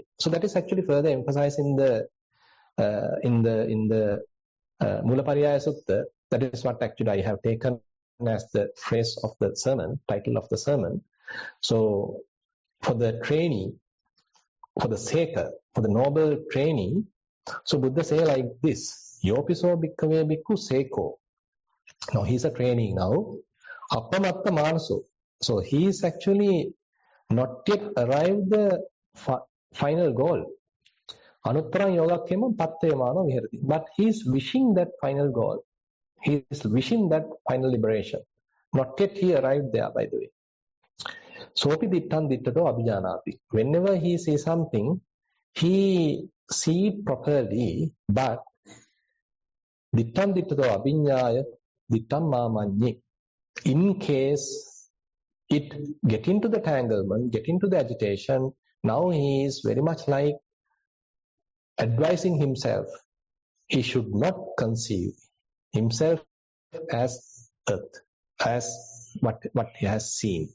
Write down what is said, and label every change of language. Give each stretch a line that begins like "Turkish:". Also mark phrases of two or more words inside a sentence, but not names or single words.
English: So that is actually further emphasized in the Mulapariyaya Sutta. That is what actually I have taken as the phrase of the sermon, title of the sermon. So for the trainee, for the seeker, for the noble trainee, so Buddha say like this,
Pali: Yopiso bhikkave bhikkhu seko.
English: Now he's a trainee now.
Pali: Appamatta manaso.
English: So he is actually not yet arrived the final goal.
Pali: Anuttarang yogakkemam pattayamano viharati.
English: But he is wishing that final goal. He is wishing that final liberation. Not yet he arrived there, by the way.
Pali: Sopi dittan dittato abhijanati.
English: Whenever he sees something, he sees properly, but
Pali: dittan dittato abhinyaya dittam mamanyi.
English: In case it get into the tanglement, get into the agitation, now he is very much like advising himself. he should not conceive himself as earth, as what he has seen.